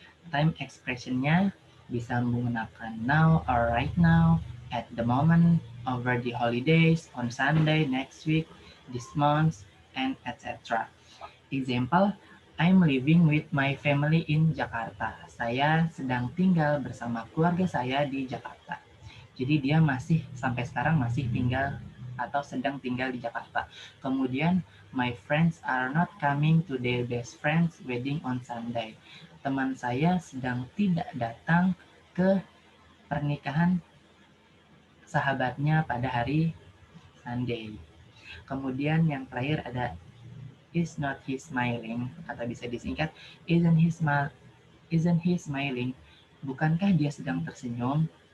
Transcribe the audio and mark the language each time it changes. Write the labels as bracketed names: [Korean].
[English] Time expression-nya [Indonesian] bisa menggunakan [English] now or right now, at the moment, over the holidays, on Sunday, next week, this month, and etc. Example, I'm living with my family in Jakarta. [Indonesian] Saya sedang tinggal bersama keluarga saya di Jakarta. Jadi dia masih sampai sekarang masih tinggal atau sedang tinggal di Jakarta. [English] Kemudian, my friends are not coming to their best friend's wedding on Sunday. [Indonesian] Teman saya sedang tidak datang ke pernikahan sahabatnya pada hari Sunday. Kemudian yang terakhir ada [English] is not he smiling, [Indonesian] atau bisa disingkat [English] isn't he smiling, [Indonesian] bukankah dia sedang tersenyum?